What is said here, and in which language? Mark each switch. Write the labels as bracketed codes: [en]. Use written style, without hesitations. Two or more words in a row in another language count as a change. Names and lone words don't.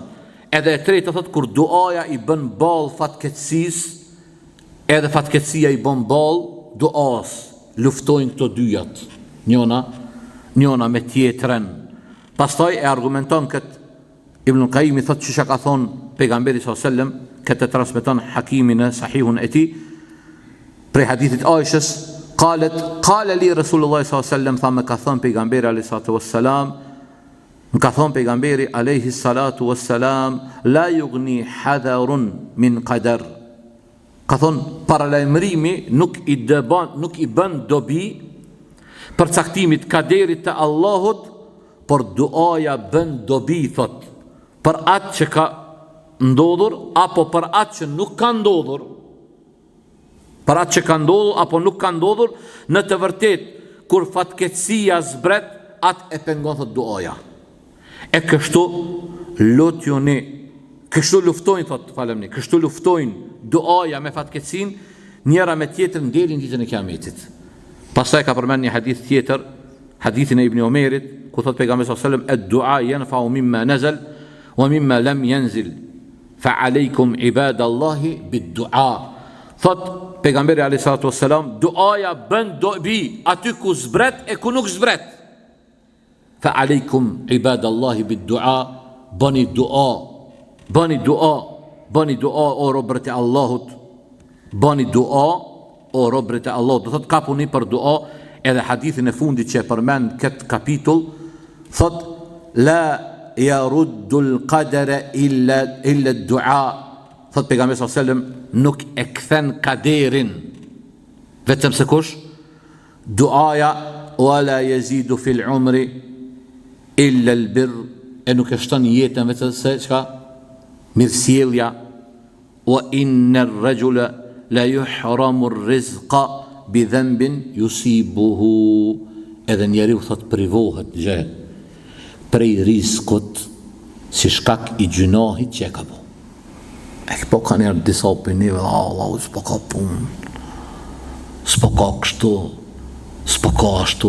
[sq] Edhe e tretë thotë kur duaja i bën ball fatkeqësisë, edhe fatkeqësia i bën ball duas, luftojnë këto dyjat, njëna me tjetrën. Pastaj e argumenton këtë Ibn Qayyim, thotë çësha ka thonë pejgamberi [ar] صلى الله عليه وسلم, [sq] këtë transmeton Hakimi në Sahihun e tij, prej hadithit Aishës, [ar] قال لي رسول الله صلى الله عليه وسلم, [sq] tha me ka thonë pejgamberi [ar] عليه الصلاة والسلام, [sq] më ka thonë pejgamberi [ar] عليه الصلاة والسلام, لا يغني حذر من قدر. [sq] Ka thonë paralajmërimi nuk i bën dobi për caktimit kaderit të Allahut, por duaja bën dobi, thot, për atë që ka ndodhur apo për atë që nuk ka ndodhur. Për atë që ka ndodhur apo nuk ka ndodhur, në të vërtet kur fatkeqësia zbret, atë e pengon, thot, duaja. E kështu lutjoni, kështu luftojnë, thot, falemni, kështu luftojnë duaja me fatkeqësin, njëra me tjetrën deri në ditën e Kiametit. Pastaj ka përmend një hadith tjetër, hadithin e Ibn Omerit, ku thot pejgamberi [ar] صلى الله عليه وسلم, الدعاء ينفع مما نزل ومما لم ينزل فعليكم عباد الله بالدعاء. [sq] Thot pejgamberi [ar] عليه الصلاة والسلام, [sq] duaja bën dobi aty ku zbret e ku nuk zbret. [ar] فعليكم عباد الله بالدعاء, [sq] bani dua o robërit e Allahut, bani dua o robërit e Allahut. Do thot ka puni për dua. Edhe hadithin e fundit që e përmend këtë kapitull, thot [ar] لا يرد القدر إلا الدعاء. [sq] Thot pejgamberi [ar] صلى الله عليه وسلم, [sq] nuk e kthen kaderin vetëm se kush? Duaja. [ar] ولا يزيد في العمر إلا البر, [sq] e nuk e shton jetën vetëm se çka? Mirësjellja. [ar] وإن الرجل ليحرم الرزق بذنب يصيبه, [sq] edhe njeriu thot privohet prej rizkut si shkak i gjunahit që e ka bo. E po ka njerë disa opinive, Allah, s'po ka pun, s'po ka kështu, s'po ka ashtu.